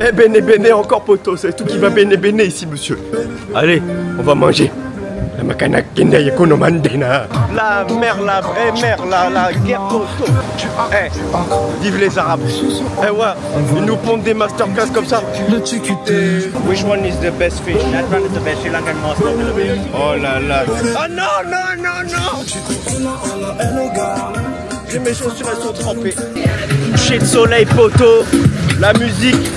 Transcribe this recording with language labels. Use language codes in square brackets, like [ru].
[fr] Eh bene bene encore poteau, c'est tout qui va bene bene ici monsieur. Allez, on va manger. La mer, la vraie mer, la guerre poteau. Eh, vive les Arabes. Eh ouais, ils nous pondent des masterclass comme ça. [en] Which one is the best fish? That one is the best Sri Lankan master. [fr] Oh là là. Oh non, non, non, non. J'ai mes chaussures, elles sont trempées. Coucher de soleil poteau, la musique.